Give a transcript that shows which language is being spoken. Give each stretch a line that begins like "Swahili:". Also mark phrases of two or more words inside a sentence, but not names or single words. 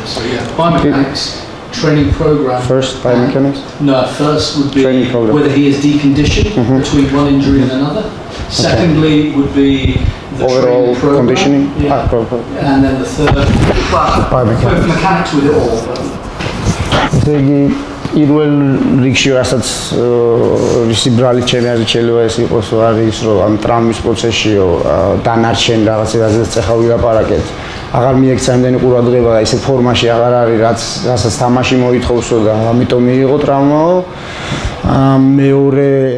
English: So biomechanics, training program. First, biomechanics? No, first would be whether he is deconditioned between one injury and another. Secondly would be the overall conditioning, and then the third, mechanics with it all.
Georgian: პირველ რიგში რასაც ისი ბრალი ჩემი აზრით შეიძლება ეს იყოს არის რომ ამ ტრამვის პროცესშიო დანარჩენ რაღაცებაზეც ახლა ვილაპარაკეთ აღარ მიექცა იმდენი ყურადღება და ისეთ ფორმაში აღარ არის რასაც თამაში მოითხოვსო და ამიტომ მიიღო ტრამვაო მეორე